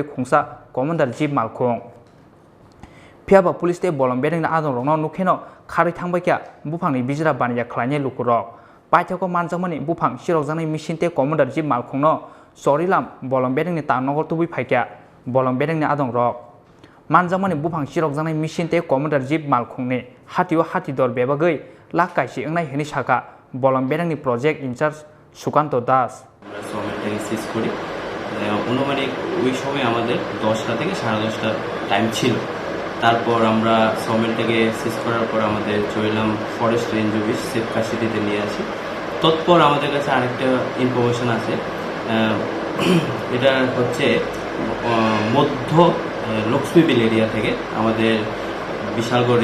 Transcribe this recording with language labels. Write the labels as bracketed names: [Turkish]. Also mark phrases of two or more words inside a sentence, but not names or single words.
[Kok Borok] Khongsa commander Jeep Malkhung Phiaba police te bolong bedeng adon rokno nukheno khari thangbakya Buphangni bijra baniya khlaine lukurok paithoko manjakmani Buphang Chirokjaknai machine te commander Jeep Malkhung no sorilam bolong bedeng tanogor tubui phaikya bolong bedeng adon rok manjakmani Buphang Chirokjaknai machine te commander Jeep Malkhung ni hatio hatidor bebagoi lak kaisi ongnai hini saka bolong bedeng [English] project in charge [Kok Borok] Sukanto Das [Bangla] শেষ করি অনুমানিক ওই সময় আমাদের 10টা থেকে 10:30টা টাইম ছিল তারপর আমরা সমেলটাকে শেষ করার পর আমাদের চইলাম [English] forest range office safe custody [Bangla] নিয়ে আসি তৎপর আমাদের কাছে আরেকটা ইনফরমেশন আছে এটা হচ্ছে মধ্য লক্ষ্মীবিল এরিয়া থেকে আমাদের বিশালগড়